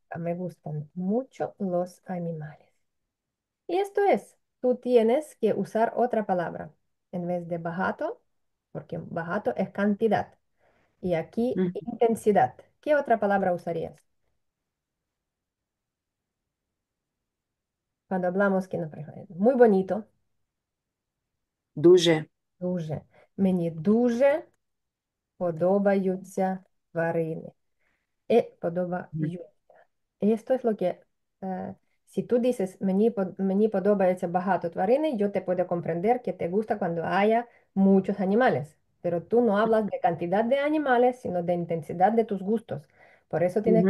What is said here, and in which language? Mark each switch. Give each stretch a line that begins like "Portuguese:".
Spanish: me gustan mucho los animales. Y esto es, tú tienes que usar otra palabra en vez de bajato, porque bajato es cantidad y aquí ujú. intensidad. ¿Qué otra palabra usarías? Cuando hablamos que no, por ejemplo, muy bonito,
Ukrainian: Дуже. дуже. Мені дуже подобаються тварини. Ujú, Подобаються.
Spanish: Y esto es lo que, si tú dices,
Ukrainian: мені подобається багато тварини,
Spanish: yo te puedo comprender que te gusta cuando haya muchos animales. Pero tú no hablas de cantidad de animales, sino de intensidad de tus gustos. Por eso tienes que